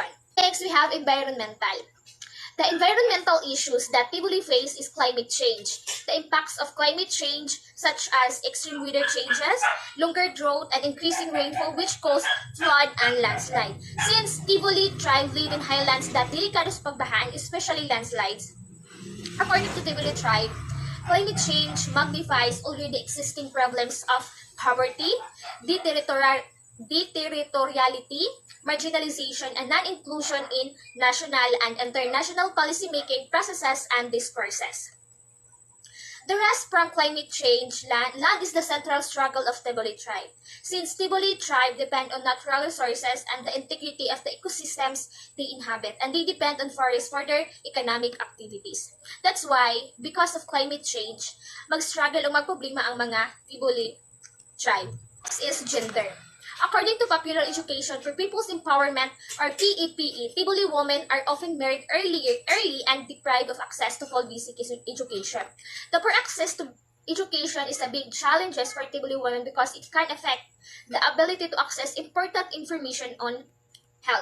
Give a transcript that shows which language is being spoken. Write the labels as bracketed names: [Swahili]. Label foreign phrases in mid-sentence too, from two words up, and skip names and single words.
[English] Next, we have environmental. The environmental issues that Tiboli face is climate change. The impacts of climate change, such as extreme weather changes, longer drought, and increasing rainfall, which cause flood and landslide. Since Tiboli tribe live in highlands that [Cebuano] delikado sa pagbahaan, [English] especially landslides, according to Tiboli tribe, climate change magnifies already existing problems of poverty, deterritoriality, marginalization, and non-inclusion in national and international policymaking processes and discourses. The rest from climate change, land is the central struggle of Tiboli tribe. Since Tiboli tribe depend on natural resources and the integrity of the ecosystems they inhabit, and they depend on forests for their economic activities. That's why, because of climate change, [Cebuano] mag-struggle o magproblema ang mga Tiboli tribe. [English] Next is gender. According to popular education for people's empowerment or PEPE, Tiboli women are often married early and deprived of access to full basic education. The poor access to education is a big challenge for Tiboli women because it can affect the ability to access important information on health.